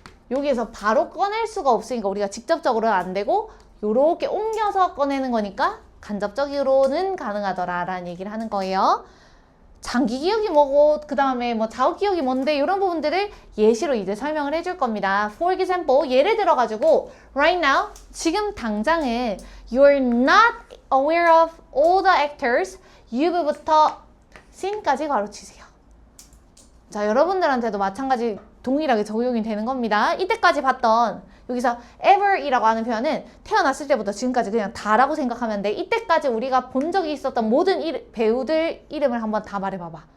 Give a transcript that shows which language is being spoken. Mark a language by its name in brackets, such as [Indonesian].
[Korean] 여기에서 바로 꺼낼 수가 없으니까 우리가 직접적으로는 안 되고 요렇게 옮겨서 꺼내는 거니까 간접적으로는 가능하더라 라는 얘기를 하는 거예요. 장기 기억이 뭐고 그 다음에 뭐 작업 기억이 뭔데 이런 부분들을 예시로 이제 설명을 해줄 겁니다. [English] For example, [Korean] 예를 들어가지고 [English] right now, [Korean] 지금 당장은 [English] you're not aware of all the actors. [Korean] you've부터 sin까지 가로치세요. 자, 여러분들한테도 마찬가지 동일하게 적용이 되는 겁니다. 이때까지 봤던 여기서 ever이라고 하는 표현은 태어났을 때부터 지금까지 그냥 다라고 생각하면 돼. 이때까지 우리가 본 적이 있었던 모든 배우들 이름을 한번 다 말해봐봐.